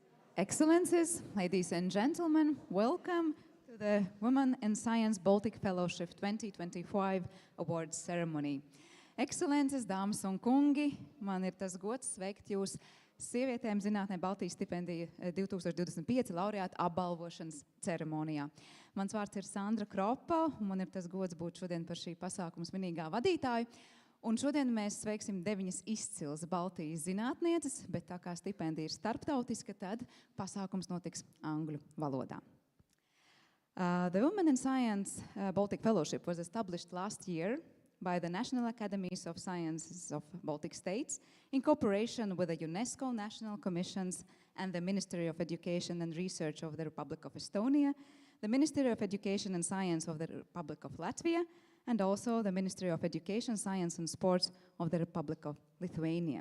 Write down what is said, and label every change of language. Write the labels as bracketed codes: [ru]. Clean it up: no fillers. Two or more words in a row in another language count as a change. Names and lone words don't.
[en] Excellencies, ladies and gentlemen, welcome to the Women in Science Baltic Fellowship 2025 Awards ceremony. [lv] Excellences, dāmas un kungi, man ir tas gods sveikt jūs Sievietēm zinātnē Baltijas stipendija 2025 laureāta apbalvošanas ceremonijā. Mans vārds ir Sandra Kropa, un man ir tas gods būt šodien par šī pasākuma svinīgā vadītāju. Un šodien mēs sveiksim 9 izcils Baltijas zinātnieces, bet tā kā stipendija ir starptautiska, tad pasākums notiks angļu valodā. [en] The Women in Science Baltic Fellowship was established last year by the National Academies of Sciences of Baltic States in cooperation with the UNESCO National Commissions and the Ministry of Education and Research of the Republic of Estonia, the Ministry of Education and Science of the Republic of Latvia, and also the Ministry of Education, Science and Sports of the Republic of Lithuania.